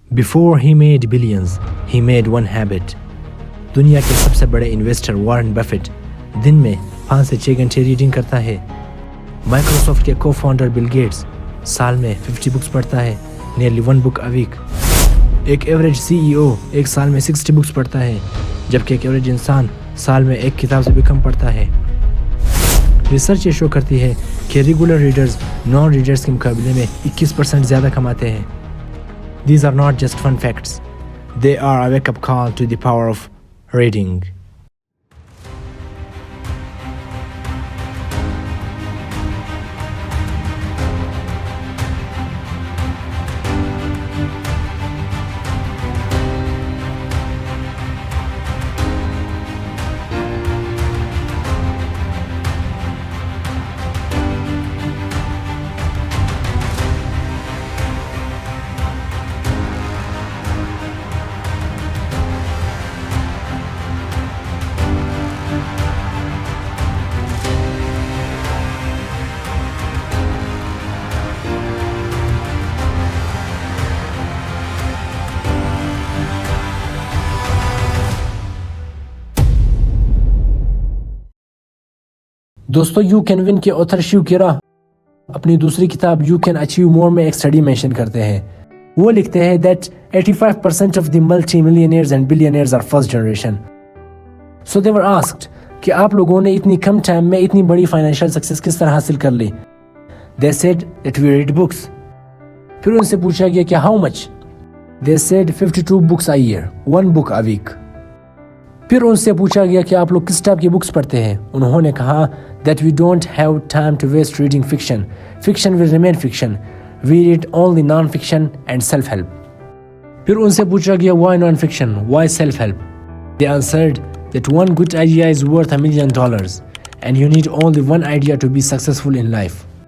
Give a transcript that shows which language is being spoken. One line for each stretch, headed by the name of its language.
English: Before he made billions, he made one habit.
Urdu: دنیا کے سب سے بڑے انویسٹر وارن بفیٹ دن میں 5 سے 6 گھنٹے ریڈنگ کرتا ہے. مائیکروسافٹ کے کو فاؤنڈر بل گیٹس سال میں 50 بکس پڑھتا ہے, نیئرلی
English: 1 book a week.
Urdu: ایک ایوریج CEO ایک سال میں 60 بکس پڑھتا ہے, جبکہ ایک ایوریج انسان سال میں ایک کتاب سے بھی کم پڑھتا ہے. ریسرچ یہ شو کرتی ہے کہ ریگولر ریڈرز نان ریڈرز کے مقابلے میں 21% زیادہ کماتے ہیں.
English: These are not just fun facts. They are a wake-up call to the power of reading.
Urdu: دوستو یو کین ون کے آتھر شیو کیرا اپنی دوسری کتاب یو کین اچیو مور میں ایک اسٹڈی مینشن کرتے ہیں. وہ لکھتے ہیں
English: that 85% of the multi-millionaires and billionaires are first generation. So they were asked
Urdu: کہ آپ لوگوں نے اتنی کم ٹائم میں اتنی بڑی فائنینشیل سکسیس کس طرح حاصل کر لی.
English: They said that we read books.
Urdu: پھر ان سے پوچھا گیا کہ
English: how much. They said 52 books a year, 1 book a week.
Urdu: پھر ان سے پوچھا گیا کہ آپ لوگ کس ٹائپ کی بکس پڑھتے ہیں. انہوں نے کہا
English: that we don't have time to waste reading fiction. Fiction will remain fiction. We read only non-fiction and self-help.
Urdu: پھر ان سے پوچھا گیا
English: why non-fiction, why self-help. They answered that one good idea is worth $1 million and you need only one idea to be successful in life.